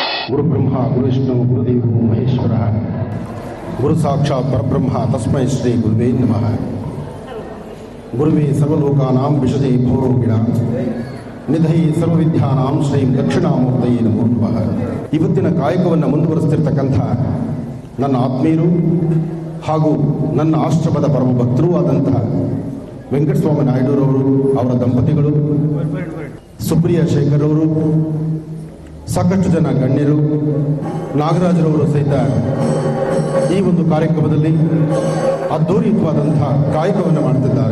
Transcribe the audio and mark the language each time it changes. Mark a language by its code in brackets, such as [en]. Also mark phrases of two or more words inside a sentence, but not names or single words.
[sa] ಗುರುಬ್ರಹ್ಮ ಗುರುವಿಷ್ಣು ಗುರುದೇವೋ ಮಹೇಶ್ವರ ಗುರು ಸಾಕ್ಷಾತ್ ಪರಬ್ರಹ್ಮ ತಸ್ಮೈ ಶ್ರೀ ಗುರುವೇ ನಮಃ. ಗುರುವೇ ಸರ್ವಲೋಕಾನಾಂ ವಿಶದೇ ಭೋರೋಗಿಣ ನಿಧೈ ಸರ್ವವಿದ್ಯಾನಾಂ ಶ್ರೀ ದಕ್ಷಿಣಾಮೂರ್ತಯೇ ನಮೋ ನಮಃ. [kn] ಇವತ್ತಿನ ಕಾಯಕವನ್ನು ಮುಂದುವರಿಸ್ತಿರ್ತಕ್ಕಂಥ ನನ್ನ ಆತ್ಮೀಯರು ಹಾಗೂ ನನ್ನ ಆಶ್ರಮದ ಪರಮ ಭಕ್ತರೂ ಆದಂತಹ ವೆಂಕಟಸ್ವಾಮಿ ನಾಯ್ಡುರವರು, ಅವರ ದಂಪತಿಗಳು, ಸುಪ್ರಿಯ ಶೇಖರ್ ಅವರು, ಸಾಕಷ್ಟು ಜನ ಗಣ್ಯರು, ನಾಗರಾಜರವರು ಸಹಿತ ಈ ಒಂದು ಕಾರ್ಯಕ್ರಮದಲ್ಲಿ ಅದ್ಧೂರಿತವಾದಂತಹ ಕಾಯಕವನ್ನು ಮಾಡ್ತಿದ್ದಾರೆ.